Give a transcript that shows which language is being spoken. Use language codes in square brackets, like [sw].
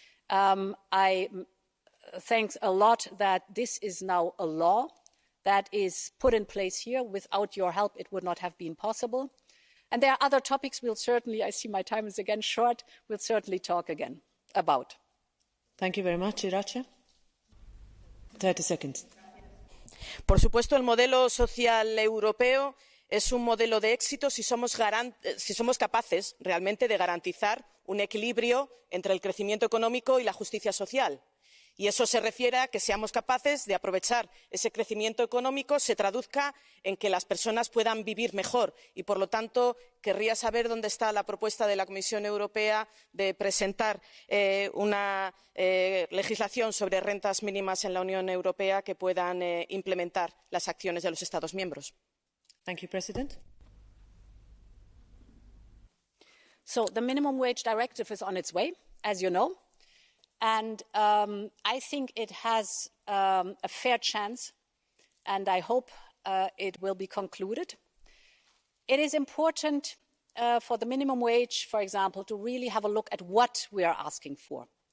[en] I thank a lot that this is now a law that is put in place here. Without your help, it would not have been possible. And there are other topics we'll certainly, I see my time is again short, we'll certainly talk again about. Thank you very much, Irache. 30 seconds. [es] Por supuesto, el modelo social europeo es un modelo de éxito si somos capaces realmente de garantizar un equilibrio entre el crecimiento económico y la justicia social. Y eso se refiere a que seamos capaces de aprovechar ese crecimiento económico, se traduzca en que las personas puedan vivir mejor. Y, por lo tanto, querría saber dónde está la propuesta de la Comisión Europea de presentar una legislación sobre rentas mínimas en la Unión Europea que puedan implementar las acciones de los Estados miembros. [en] Thank you, President. So the minimum wage directive is on its way, as you know. And I think it has a fair chance, and I hope it will be concluded. It is important for the minimum wage, for example, to really have a look at what we are asking for.